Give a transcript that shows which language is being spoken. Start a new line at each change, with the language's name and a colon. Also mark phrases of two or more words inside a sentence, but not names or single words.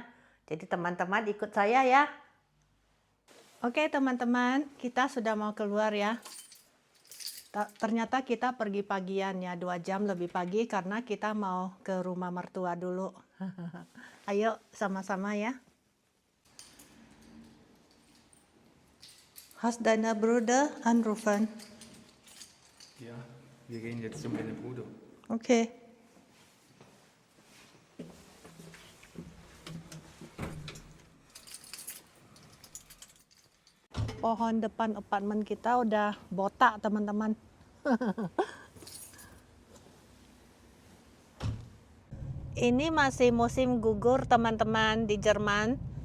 Indonesian: Jadi teman-teman ikut saya ya. Oke teman-teman, kita sudah mau keluar ya. Ternyata kita pergi pagian ya, 2 jam lebih pagi karena kita mau ke rumah mertua dulu. Ayo sama-sama ya.
German: Hast deine Bruder anrufen? Ja, wir gehen jetzt zu meinem Bruder. Okay.
Indonesian: Pohon depan apartemen kita udah botak teman-teman. Ini masih musim gugur teman-teman di Jerman.